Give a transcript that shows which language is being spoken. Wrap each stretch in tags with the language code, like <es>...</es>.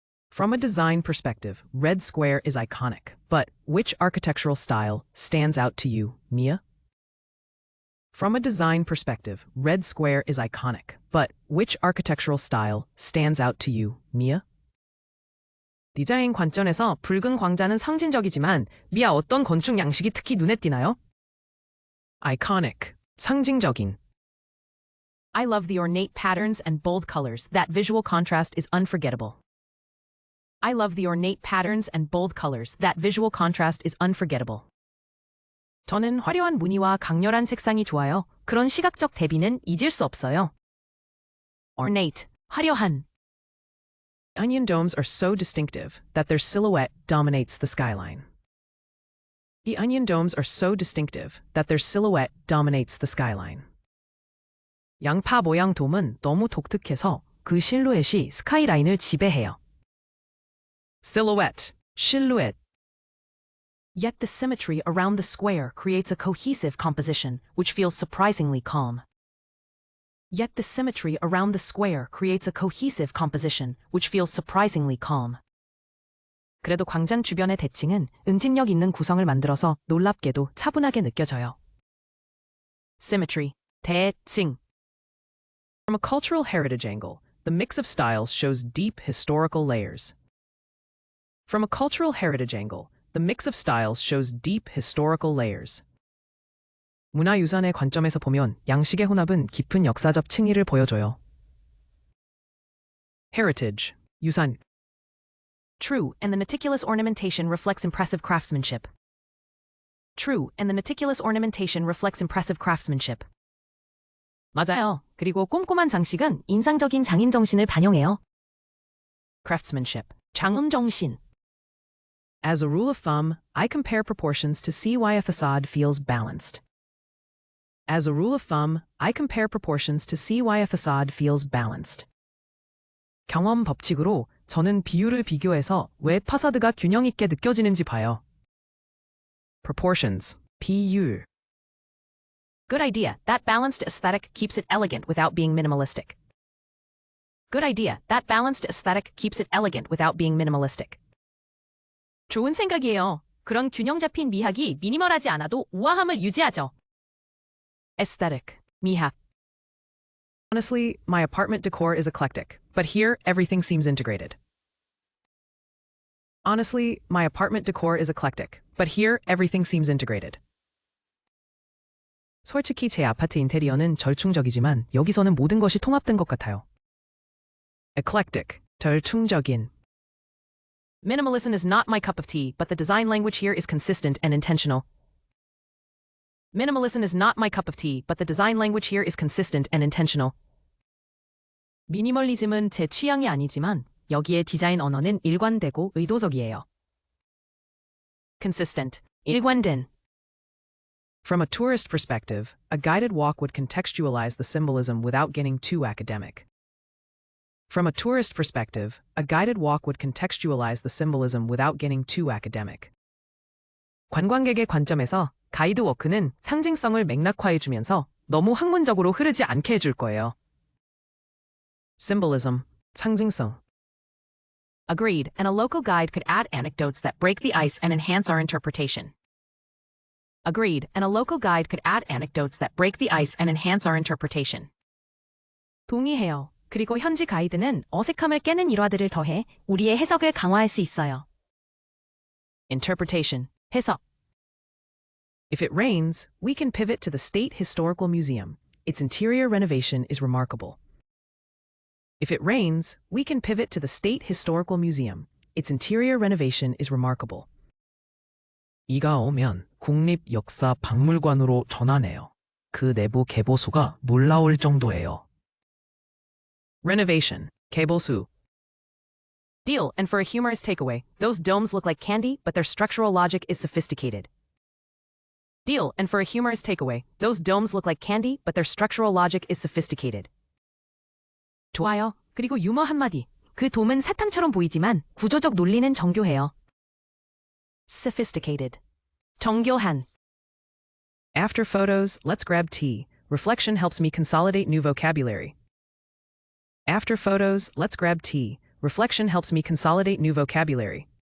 <en>From a design perspective, Red Square is iconic, but which architectural style stands out to you, Mia? From a design perspective, Red Square is iconic, but which architectural style stands out to you, Mia?</en> <ko>디자인 관점에서 붉은 광자는 상징적이지만 미아 어떤 건축 양식이 특히 눈에 띄나요?</ko> <en>Iconic, 상징적인. I love the ornate patterns and bold colors. That visual contrast is unforgettable. I love the ornate patterns and bold colors. That visual contrast is unforgettable.</en> <ko>저는 화려한 무늬와 강렬한 색상이 좋아요. 그런 시각적 대비는 잊을 수 없어요.</ko> <en>Ornate, 화려한. Onion domes are so distinctive that their silhouette dominates the skyline. The onion domes are so distinctive that their silhouette dominates the skyline.</en> <ko>양파 모양 돔은 너무 독특해서 그 실루엣이 스카이라인을 지배해요.</ko> <en>Silhouette, silhouette. Yet the symmetry around the square creates a cohesive composition, which feels surprisingly calm. Yet the symmetry around the square creates a cohesive composition, which feels surprisingly calm.</en> <ko>그래도 광장 주변의 대칭은 응집력 있는 구성을 만들어서 놀랍게도 차분하게 느껴져요.</ko> <en>Symmetry, 대칭. From a cultural heritage angle, the mix of styles shows deep historical layers. From a cultural heritage angle, the mix of styles shows deep historical layers.</en> <ko>문화유산의 관점에서 보면 양식의 혼합은 깊은 역사적 층위를 보여줘요.</ko> <en>Heritage, 유산. True, and the meticulous ornamentation reflects impressive craftsmanship. True, and the meticulous ornamentation reflects impressive craftsmanship.</en> <ko>맞아요. 그리고 꼼꼼한 장식은 인상적인 장인 정신을 반영해요.</ko> <en>Craftsmanship,</en> <ko>장인 정신.</ko> <en>As a rule of thumb, I compare proportions to see why a facade feels balanced. As a rule of thumb, I compare proportions to see why a facade feels balanced.</en> <ko>경험 법칙으로 저는 비율을 비교해서 왜 파사드가 균형 있게 느껴지는지 봐요.</ko> <en>Proportions, 비율. Good idea. That balanced aesthetic keeps it elegant without being minimalistic. Good idea. That balanced aesthetic keeps it elegant without being minimalistic.</en> <ko>좋은 생각이에요. 그런 균형 잡힌 미학이 미니멀하지 않아도 우아함을 유지하죠.</ko> <en>Aesthetic, 미학. Honestly, my apartment decor is eclectic, but here everything seems integrated. Honestly, my apartment decor is eclectic, but here everything seems integrated.</en> <ko>솔직히 제 아파트 인테리어는 절충적이지만 여기서는 모든 것이 통합된 것 같아요.</ko> <en>eclectic, 절충적인. Minimalism is not my cup of tea, but the design language here is consistent and intentional. Minimalism is not my cup of tea, but the design language here is consistent and intentional.</en> <ko>미니멀리즘은 제 취향이 아니지만 여기에 디자인 언어는 일관되고 의도적이에요.</ko> <en>Consistent, 일관된. From a tourist perspective, a guided walk would contextualize the symbolism without getting too academic. From a tourist perspective, a guided walk would contextualize the symbolism without getting too academic.</en> <ko>관광객의 관점에서 가이드 워크는 상징성을 맥락화해주면서 너무 학문적으로 흐르지 않게 해줄 거예요.</ko> <en>Symbolism, 상징성. Agreed, and a local guide could add anecdotes that break the ice and enhance our interpretation. Agreed, and a local guide could add anecdotes that break the ice and enhance our interpretation.</en> <ko>동의해요. 그리고 현지 가이드는 어색함을 깨는 일화들을 더해 우리의 해석을 강화할 수 있어요.</ko> <en>Interpretation, 해석. If it rains, we can pivot to the State Historical Museum. Its interior renovation is remarkable. If it rains, we can pivot to the State Historical Museum. Its interior renovation is remarkable.</en> <ko>비가 오면 국립역사박물관으로 전환해요. 그 내부 개보수가 놀라울 정도예요.</ko> <en>Renovation, 개보수. Deal, and for a humorous takeaway, those domes look like candy, but their structural logic is sophisticated. Deal, and for a humorous takeaway, those domes look like candy, but their structural logic is sophisticated.</en> <ko>좋아요. 그리고 유머 한마디. 그 돔은 사탕처럼 보이지만 구조적 논리는 정교해요.</ko> <en>Sophisticated. 정교한. After photos, let's grab tea. Reflection helps me consolidate new vocabulary. After photos, let's grab tea. Reflection helps me consolidate new vocabulary.</en>